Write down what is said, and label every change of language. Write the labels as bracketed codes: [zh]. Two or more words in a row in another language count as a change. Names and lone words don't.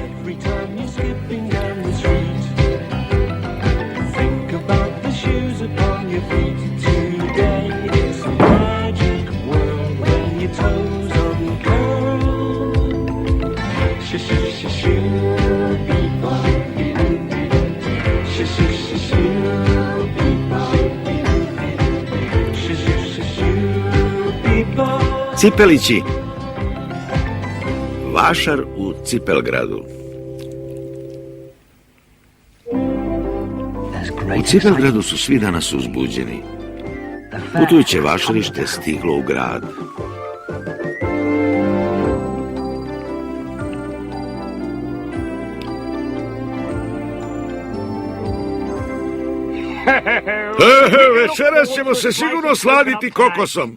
[en] every time you're skipping down the street. Think about the shoes upon your feet today. It's a magic world when your toes uncurl. Shoo-shoo-shoo-shoo-bee-bop. Shoo-shoo-shoo-shoo-bee-bop. Shoo-shoo-shoo-shoo-bee-bop. [sr] Cipelići. Vašar u Cipelgradu. U Cipelgradu su svi danas uzbuđeni. Putujuće vašarište stiglo u grad. Večeras ćemo se sigurno sladiti kokosom.